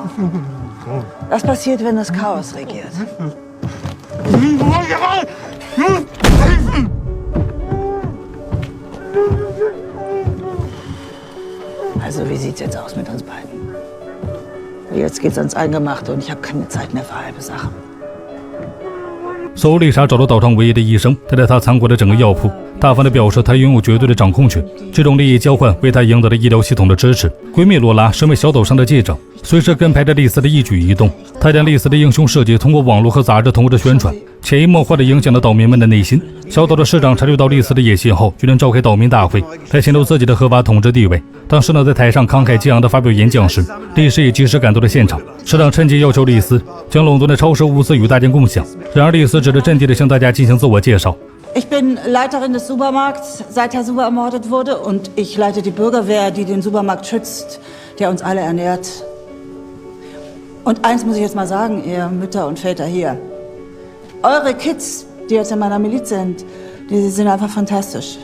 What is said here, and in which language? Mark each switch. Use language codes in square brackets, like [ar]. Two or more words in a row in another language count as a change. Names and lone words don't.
[de] Das passiert, wenn das Chaos regiert. Also, wie sieht's jetzt aus mit uns beiden? Jetzt geht's ans Eingemachte und ich habe keine Zeit mehr für halbe Sachen. [zh] 苏丽莎找到岛上唯一的医生，他带她参观了整个药铺，大方地表示她拥有绝对的掌控权。这种利益交换为她赢得了医疗系统的支持。闺蜜罗拉身为小岛上的记者，随时跟拍着丽丝的一举一动。她将丽丝的英雄事迹通过网络和杂志同步的宣传，潜移默化地影响了岛民们的内心。小岛的市长察觉到丽丝的野心后，决定召开岛民大会，来显露自己的合法统治地位。当时呢，在台上慷慨激昂地发表演讲时，丽丝也及时赶到了现场。市长趁机要求丽丝将垄断的超市物资与大家共享。然而丽丝只是镇定地向大家进行自我介绍。 [de] Ich bin Leiterin des Supermarkts, seit Herr Suba ermordet wurde. Und ich leite die Bürgerwehr, die den Supermarkt schützt, der uns alle ernährt. Und eins muss ich jetzt mal sagen, ihr Mütter und Väter hier. Eure Kids, die jetzt in meiner Miliz sind, die sind einfach fantastisch.